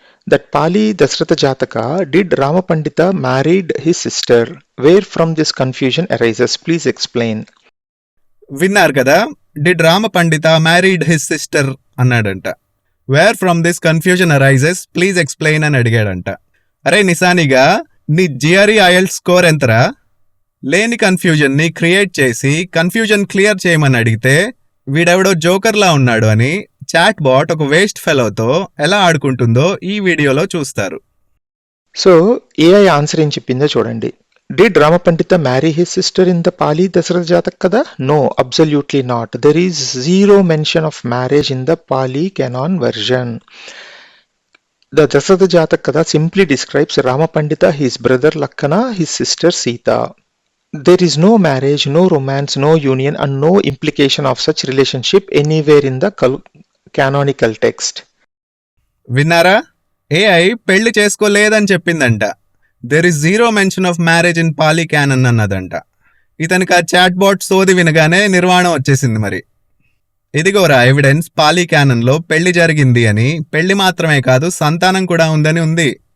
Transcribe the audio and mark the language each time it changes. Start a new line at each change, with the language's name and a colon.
English: That Pali Dasratha Jataka did Rama Pandita married his sister. Where from this confusion arises? Please explain.
Telugu: విన్నారు కదా,
English: did Rama Pandita married his sister
Telugu: అన్నాడంట.
English: where from this confusion arises please explain
Telugu: అని అడిగాడంట. అరే నిశానిగా, నీ GRE IELTS score ఎంతరా? లేని confusion ని create చేసి కన్ఫ్యూజన్ క్లియర్ చేయమని అడిగితే వీడెవడో జోకర్లా ఉన్నాడు అని చాట్ బాట్ ఒక వేస్ట్ ఫెలోతో ఎలా ఆడుకుంటుందో ఈ వీడియోలో చూస్తారు.
English: So, AI
Telugu: ఆన్సర్ ఏం చెప్పిందో చూడండి.
English: Did Rama Pandita marry his sister in the Pali Dasratha Jatakada? No, absolutely not. There is zero mention of marriage in the Pali canon version. The Dasratha Jatakada simply describes Rama Pandita, his brother Lakkana, his sister Sita. There is no marriage, no romance, no union, and no implication of such relationship anywhere in the canonical text.
Telugu: విన్నారా? AI పెళ్లి చేసుకోలేదని చెప్పిందంట.
English: there is zero mention of marriage in Pali canon
Telugu: అన్నదంట. ఇతనికి ఆ chat bot సోది వినగానే నిర్వాణం వచ్చేసింది. మరి ఇదిగోరా ఎవిడెన్స్, పాలీ క్యానన్ లో పెళ్లి జరిగింది అని, పెళ్లి మాత్రమే కాదు సంతానం కూడా ఉందని ఉంది.